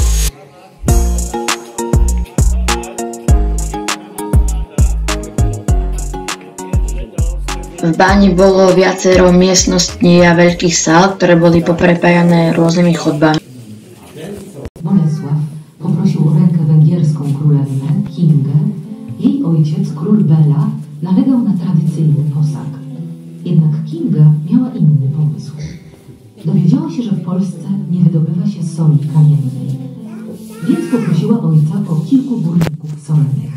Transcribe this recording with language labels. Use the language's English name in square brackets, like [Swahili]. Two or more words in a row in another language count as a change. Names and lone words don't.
[Slovak] V báni bolo viacero miestností a veľkých sál, ktoré boli poprepájané rôznymi chodbami. [Polish] Bolesław poprosił o rękę węgierską królewnę, Kingę. Jej ojciec, król Bela, nalegał na tradycyjny posag. Jednak Kinga miała inny pomysł. Dowiedziała się, że w Polsce nie wydobywa się soli kamiennej, więc poprosiła ojca o kilku górników solnych.